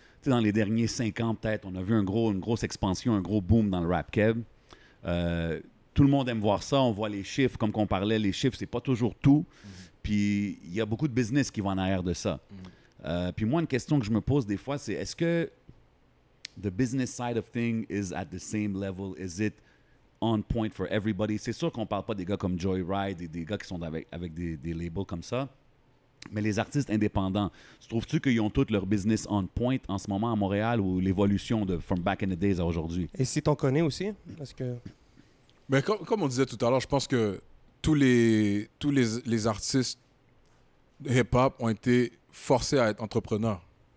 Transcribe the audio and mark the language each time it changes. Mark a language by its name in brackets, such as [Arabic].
[French] Tu sais, dans les derniers 5 ans, peut-être, on a vu une grosse expansion, un gros boom dans le rap keb. Tout le monde aime voir ça. On voit les chiffres, comme qu'on parlait, les chiffres, c'est pas toujours tout. Puis, il y a beaucoup de business qui vont en arrière de ça. Puis moi, une question que je me pose des fois, c'est est-ce que [English] the business side of things is at the same level? Is it on point for everybody? [French] C'est sûr qu'on parle pas des gars comme Joyride et des gars qui sont avec des labels comme ça, mais les artistes indépendants, trouves-tu qu'ils ont tous leur business on point en ce moment à Montréal ou l'évolution de [English] from back in the days [French] à aujourd'hui? Et si t'en connais aussi? Parce que... Mais comme on disait tout à l'heure, je pense que tous les artistes hip-hop ont été forcés à être entrepreneurs.